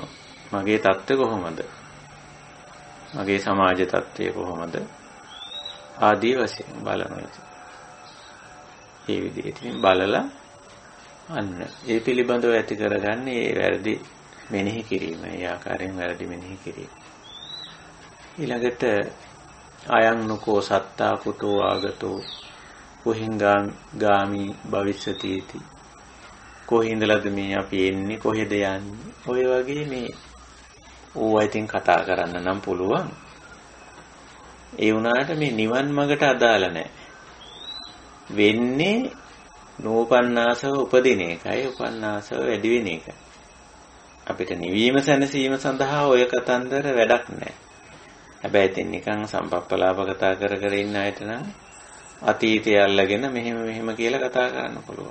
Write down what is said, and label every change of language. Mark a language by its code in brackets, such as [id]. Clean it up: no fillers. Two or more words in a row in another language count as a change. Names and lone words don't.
[si] මගේ තත්ත්වය කොහොමද? මගේ සමාජ තත්ත්වය කොහොමද? ආදී වශයෙන් බලනවා. ඒ විදිහට බලලා අන්න ඒ පිළිබඳව ඇති කරගන්නේ ඒ වැරදි මෙනෙහි කිරීම. ඒ ආකාරයෙන් වැරදි මෙනෙහි කිරීම. ඊළඟට [pi] අයං නුකෝ සත්තා කුතෝ ආගතෝ කොහින් ගාමි භවිෂ්‍යති इति [si] කොහින්දලද මේ අපි එන්නේ කොහෙද යන්නේ ඔය වගේ මේ ඕවා ඉතින් කතා කරන්න නම් පුළුවන් ඒ වුණාට මේ නිවන් මාර්ගට අදාළ නැහැ වෙන්නේ නෝපන්නාසව උපදින එකයි උපන්නාසව වැඩි වෙන එකයි අපිට නිවීම සැනසීම සඳහා ඔය කතන්දර වැඩක් නැහැ හැබැයි ඉතින් නිකන් සම්පප්පලාප කතා කර කර ඉන්න අයට නම් අතීතය අල්ලගෙන මෙහෙම කියලා කතා කරන්න පුළුවන්.